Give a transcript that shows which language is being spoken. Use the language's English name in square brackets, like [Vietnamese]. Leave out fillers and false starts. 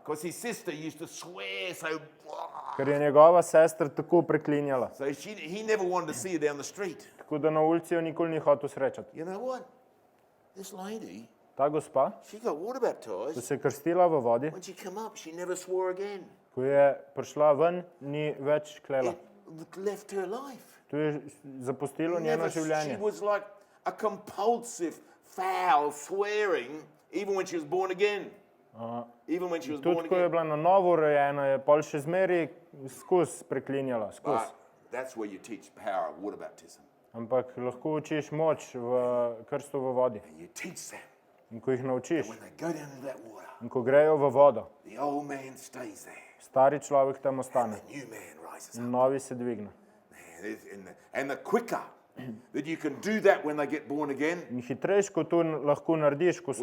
[English] Because his sister used to swear so. [Slovenian] ker je njegova sestra tako preklinjala. [English] So he never wanted to see her down the street. [Slovenian] Tako da na ulici jo nikoli ni hotel srečati. [English] You know what? This lady, [Slovenian] Ta gospa, [English] she got water [Slovenian] ko [English] baptized. [Slovenian] se je krstila v vodi, [English] When she came up, she never swore again. [Slovenian] ko je prišla ven, ni več klela. [English] It left her life. [Slovenian] To je zapustilo njeno [English] She [Slovenian] življenje. [English] was like a compulsive, foul swearing, even when she was born again. Even when she was born [Slovenian] Tudi ko je [English] again. [Slovenian] bila na novo rojena, je pol še zmeri skozi preklinjala, [English] But [Slovenian] skozi. [English] that's where you teach power of water baptism. [Slovenian] Ampak lahko učiš moč v krstu v vodi. [English] And you teach them [Slovenian] In ko jih naučiš, [English] when they go down into that water, [Slovenian] in ko grejo v vodo, [English] the old man stays there. [Slovenian] stari človek tam ostane, [English] The new man rises up. [Slovenian] in novi se dvigne. [English] And the quicker that you can do that when they get born again, [Slovenian] In hitrejš, ko to lahko narediš, ko so